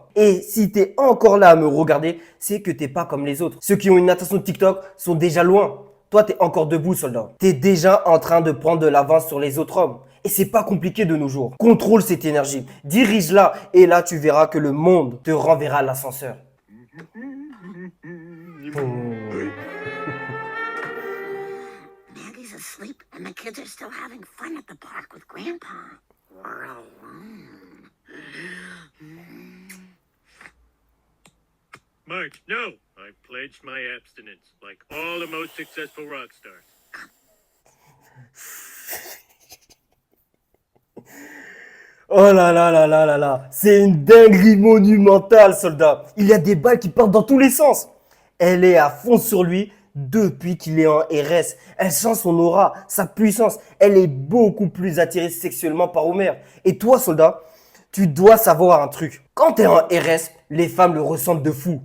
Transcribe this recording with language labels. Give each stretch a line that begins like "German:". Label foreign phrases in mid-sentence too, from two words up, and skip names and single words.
French: Et si tu es encore là à me regarder, c'est que tu n'es pas comme les autres. Ceux qui ont une attention TikTok sont déjà loin. Toi, tu es encore debout, soldat. Tu es déjà en train de prendre de l'avance sur les autres hommes. Et c'est pas compliqué de nos jours. Contrôle cette énergie, dirige-la et là, tu verras que le monde te renverra l'ascenseur.
English: Maggie's asleep and the kids are still having fun at the park with Grandpa. We're alone. Marge, no. I pledged my abstinence, like all the most successful rock stars.
French: Oh là là là là là là, c'est une dinguerie monumentale, soldat. Il y a des balles qui partent dans tous les sens. Elle est à fond sur lui depuis qu'il est en RS. Elle sent son aura, sa puissance. Elle est beaucoup plus attirée sexuellement par Homer. Et toi, soldat, tu dois savoir un truc. Quand tu es en RS, les femmes le ressentent de fou.